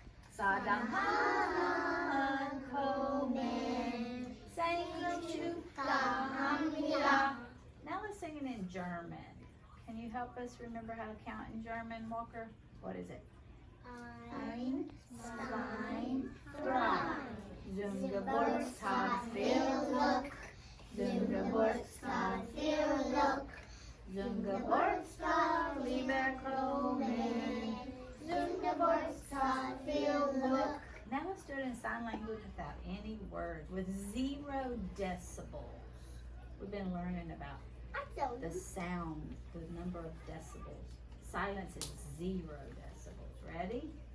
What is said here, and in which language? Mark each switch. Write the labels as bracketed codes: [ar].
[ko] 사랑하는 Coleman. 생일 축하합니다. [en] Now let's sing it in German. Can you help us remember how to count in German, Walker? What is it? [de] Ein, zwei, drei. Zum Geburtstag viel Glück. Zum Geburtstag viel Glück. Zum Geburtstag, lieber Coleman. Zum Geburtstag viel Glück. [en] Now let's do it in sign language without any words, with 0 decibels. We've been learning about the sound, the number of decibels. Silence is 0 decibels. Ready?